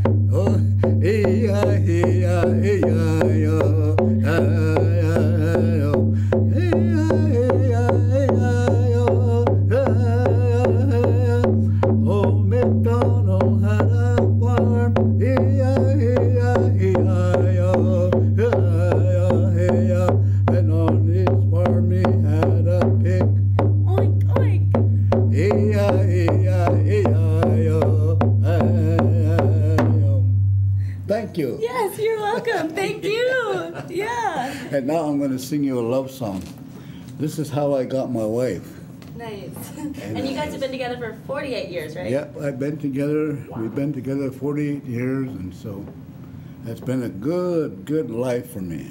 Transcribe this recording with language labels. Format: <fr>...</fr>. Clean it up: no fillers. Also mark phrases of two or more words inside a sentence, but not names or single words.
<en>Oh, E-I-E-I-E-I-O, Old MacDonald had a farm, E-I-E-I-E-I-O, and on his farm he had a pig. Oink, oink. E-I-E-I-E-I-O. Thank you. Yes, you're welcome. Thank you. Yeah. And now I'm going to sing you a love song. This is how I got my wife. Nice. And you guys have been together for 48 years, right? Yep, we've been together 48 years, and so it's been a good life for me.</en>